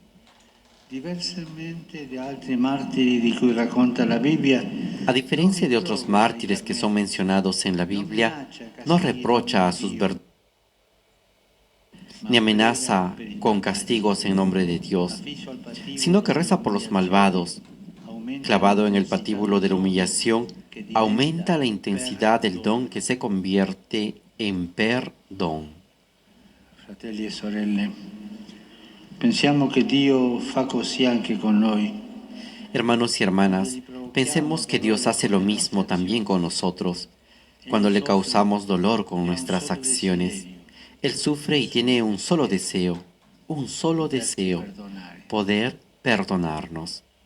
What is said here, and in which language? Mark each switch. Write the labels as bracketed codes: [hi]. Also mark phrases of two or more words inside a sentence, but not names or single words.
[es] A diferencia de otros mártires que son mencionados en la Biblia, no reprocha a sus verdaderos ni amenaza con castigos en nombre de Dios, sino que reza por los malvados. Clavado en el patíbulo de la humillación, aumenta la intensidad del don que se convierte en perdón. [it] Fratelli e sorelle, pensiamo che Dio fa così anche con noi. [es] Hermanos y hermanas, pensemos que Dios hace lo mismo también con nosotros, cuando le causamos dolor con nuestras acciones. Él sufre y tiene un solo deseo, poder perdonarnos.